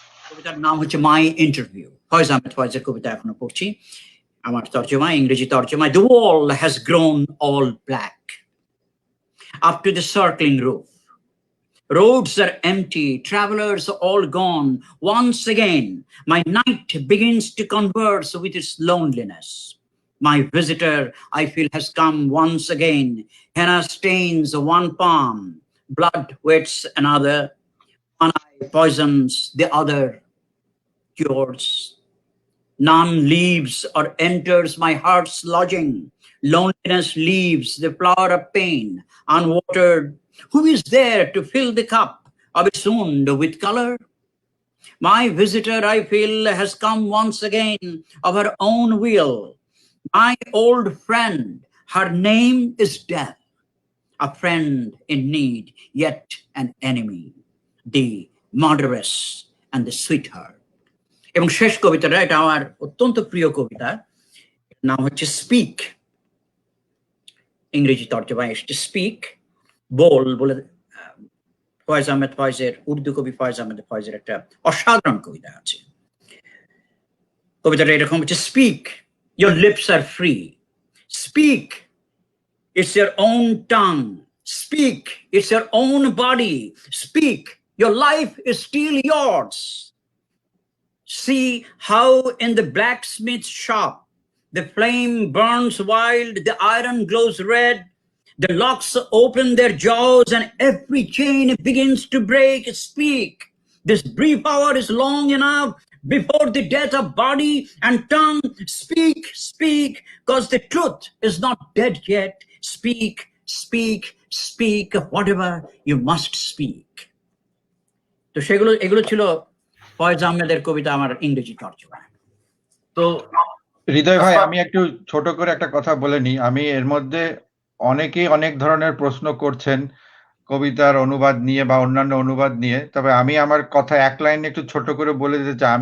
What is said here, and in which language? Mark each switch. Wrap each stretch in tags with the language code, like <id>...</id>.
<bn>কবিতার নাম হচ্ছে মাই ইন্টারভিউ। ফয়েজ আহমেদ ফয়েজের কবিতা এখনো পড়ছি, আমার তর্জমায়, ইংরেজি তর্জমায়।</bn> <en>The wall has grown all black up to the circling roof. Roads are empty, travelers all gone. Once again, my night begins to converse with its loneliness. My visitor, I feel, has come once again. Henna stains one palm, blood wets another, one eye poisons the other cures. None leaves or enters my heart's lodging. Loneliness leaves the flower of pain unwatered. Who is there to fill the cup of its wound with color? My visitor, I feel, has come once again of her own will. My old friend, her name is Death, a friend in need, yet an enemy, the murderess and the sweetheart.</en> <bn>এবং শেষ কবিতাটা, এটা আমার অত্যন্ত প্রিয় কবিতা, নাম হচ্ছে speak. ইংরেজি তর্জমায় এসছে স্পিক, বল বলে। ফয়েজ আহমেদ ফয়েজের, উর্দু কবি ফয়েজ আহমেদ ফয়েজের একটা অসাধারণ কবিতা আছে। কবিতাটা এরকম হচ্ছে,</bn> <en>Speak, your lips are free. Speak, it's your own tongue. Speak, it's your own body. Speak, your life is still yours. See how in the blacksmith's shop the flame burns wild, the iron glows red, the locks open their jaws, and every chain begins to break. Speak. This brief hour is long enough before the death of body and tongue. Speak, speak, because the truth is not dead yet. Speak, speak, speak of whatever you must speak.</en> <bn>তো এগুলো ছিল ফয়েজ আহমেদের কবিতা, আমার ইংরেজি তর্জমা। তো হৃদয় ভাই, আমি একটু ছোট করে একটা কথা বলে নিই। আমি এর মধ্যে অনেকেই অনেক ধরনের প্রশ্ন করছেন কবিতার অনুবাদ নিয়ে বা অন্যান্য অনুবাদ নিয়ে, তবে আমি আমার কথা এক লাইনে একটু ছোট করে বলে দিতে চাই।</bn>